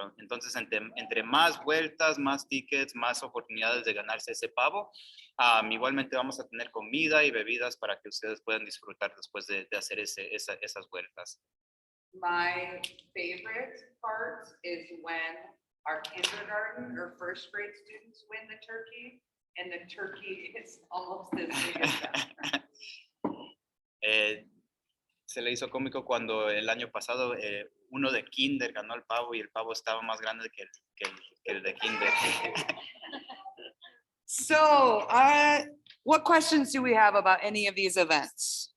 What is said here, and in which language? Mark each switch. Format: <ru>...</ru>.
<es>Entonces, entre más vueltas, más tickets, más oportunidades de ganarse ese pavo. Igualmente vamos a tener comida y bebidas para que ustedes puedan disfrutar después de hacer esas vueltas.</es> <en>My favorite part is when our kindergarten or first grade students win the turkey, and the turkey is almost as big as them.</en> <es>Se le hizo cómico cuando el año pasado uno de kinder ganó el pavo y el pavo estaba más grande que el de kinder.</es> <en>So, what questions do we have about any of these events?</en>